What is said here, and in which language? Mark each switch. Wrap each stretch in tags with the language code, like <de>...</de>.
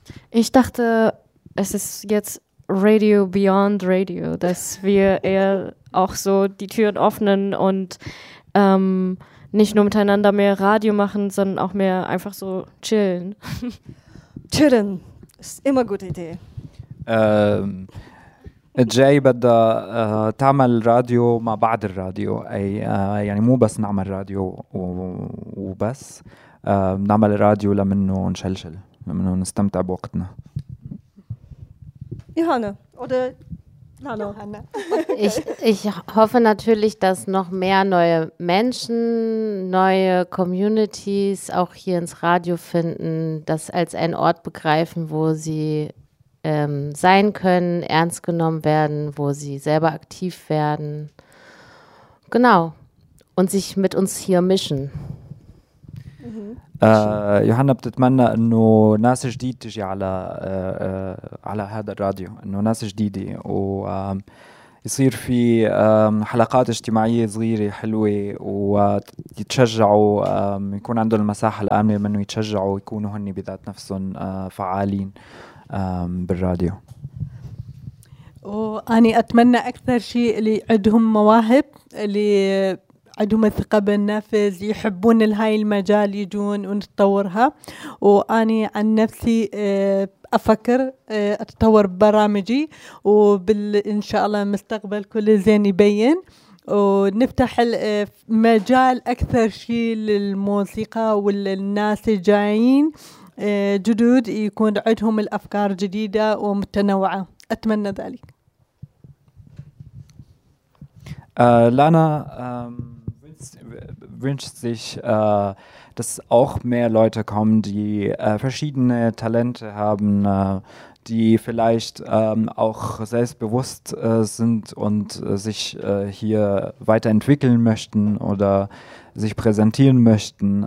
<de>Ich dachte, es ist jetzt Radio Beyond Radio, dass wir eher auch so die Türen öffnen und nicht nur miteinander mehr Radio machen, sondern auch mehr einfach so chillen. Chillen ist immer eine gute Idee.</de> <ar>جاي بدها تعمل راديو مع بعض الراديو أي يعني مو بس نعمل راديو وبس نعمل راديو لمنه نشلشل لمنه نستمتع بوقتنا</ar> <de>يوهانا oder Lana ich hoffe natürlich dass noch mehr neue Menschen neue Communities auch hier ins Radio finden das als einen Ort begreifen wo sie sein können, ernst genommen werden, wo sie selber aktiv werden. Genau. Und sich mit uns hier mischen.</de> <ar>Johanna, بتتمنى انه ناس جديد تجي على هذا الراديو، انه ناس جديدة و يصير في حلقات اجتماعية صغيرة حلوة ويتشجعوا يكون عندهم المساحة الآمنة منه يتشجعوا ويكونوا هني بذات نفسهم فعالين بالراديو. وأنا أتمنى أكثر شيء اللي عندهم مواهب اللي عندهم الثقة بالنفس يحبون هاي المجال يجون ونتطورها. وأني عن نفسي أفكر أتطور برامجي وإن شاء الله مستقبل كل زين يبين ونفتح المجال أكثر شيء للموسيقى والناس الجايين جدود يكون عندهم الأفكار جديدة ومتنوعة. أتمنى ذلك.</ar> <de>Lana wünscht sich, dass auch mehr Leute kommen, die verschiedene Talente haben, die vielleicht auch selbstbewusst sind und sich hier weiterentwickeln möchten oder sich präsentieren möchten.</de>